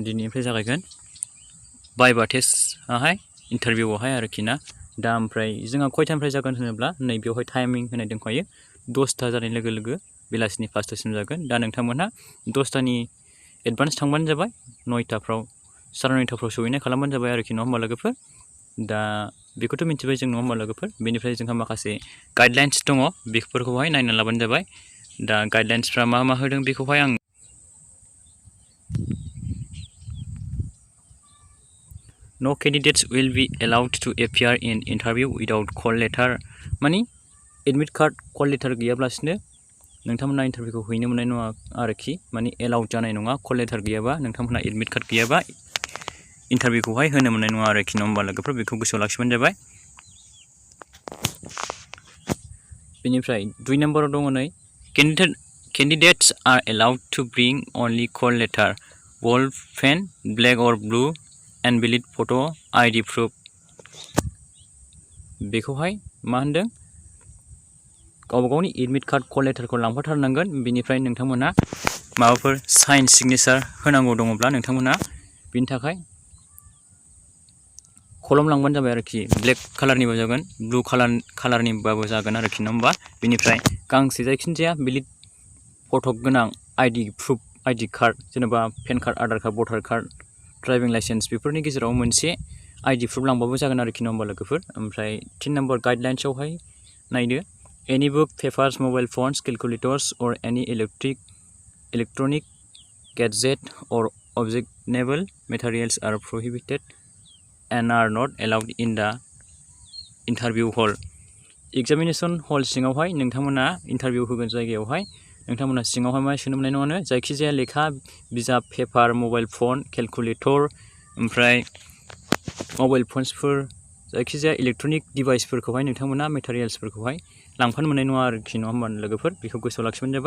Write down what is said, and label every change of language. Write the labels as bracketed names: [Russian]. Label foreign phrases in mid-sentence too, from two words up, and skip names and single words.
[Bodo] दिनैनिफ्राय जागायगोन बाइबा [English] testआहाय interviewआवहाय [Bodo] आरोखि ना दा ओमफ्राय जोंहा खयथानिफ्राय जागोन होनोब्ला नै बेवहाय टाइमिं होनाय दंखायो 10ता जानाय लोगो लोगो बेलासिनि 5टासिम जागोन दा नोंथांमोनहा 10टानि एडभान्स थांबानो जाबाय 9टाफ्राव 9:30फ्राव सहैनाय खालामबानो जाबाय आरोखि नङा होमबा लोगोफोर दा बेखौथ' मिथिबाय जों नङा होमबा लोगोफोर बेनिफ्राय जोंहा माखासे गाइडलाइन्स दङ बेफोरखौहाय नायना लाबानो जाबाय दा गाइडलाइन्सफ्रा मा होदों बेखौहाय आं [English] No candidates will be allowed to appear in interview without call letter [Bodo] मानि [English] admit card call letter [Bodo] गैयाब्लासिनो नोंथांमोना इन्टारभिउखौ हैनो मोननाय नङा आरोखि मानि एलाउड जानाय नङा [English] call letter [Bodo] गैयाबा नोंथांमोना [English] admit card [Bodo] गैयाबा इन्टारभिउखौहाय होनो मोननाय नङा आरोखि नङा होमबा लोगोफोर बेखौ गोसोआव लाखिबानो जाबाय बेनिफ्राय 2 नम्बराव दङ नै [English] candidates are allowed to bring only call letter ball pen black or blue and valid photo ID proof [Bodo] बेखौहाय मा होनदों गावनि [English] admit card call letterखौ [Bodo] लांफाथारनांगोन बेनिफ्राय नोंथांमोना माबाफोर [English] sign signature [Bodo] होनांगौ दङब्ला नोंथांमोना बिनि थाखाय कलम लांबानो जाबाय आरोखि [English] black colourनिबो [Bodo] जागोन [English] blue colourनिबाबो [Bodo] जागोन आरोखि नङा होमबा बेनिफ्राय गांसे जायखिजाया [English] valid photo' [Bodo] गोनां [English] ID card [Bodo] जेनेबा [English] PAN card Aadhaar card voter card driving license [Bodo] बेफोरनि गेजेराव मोनसे [English] ID proof [Bodo] लांबाबो जागोन आरोखि नङा होमबा लोगोफोर ओमफ्राय 3 नम्बर गाइडलाइन्सआवहाय नायदो [English] any book papers mobile phones calculators or any electronic gadget or objectionable materials are prohibited and are not allowed in the interview hall examination hall [Bodo] सिङावहाय नोंथांमोना इन्टारभिउ होगोन जायगायावहाय नोंथांमोना सिङावहाय मा सोनो मोननाय नङानो जायखिजाया लेखा बिजाब पेपार [English] mobile phone calculator [Bodo] ओमफ्राय [English] mobile phonesफोर [Bodo] जायखिजाया [English] electronic deviceफोरखौहाय [Bodo] नोंथांमोना मेटेरियेल्सफोरखौहाय लांफानो मोननाय नङा आरोखि नङा होमबा लोगोफोर बेखौ गोसोआव लाखिबानो जाबाय।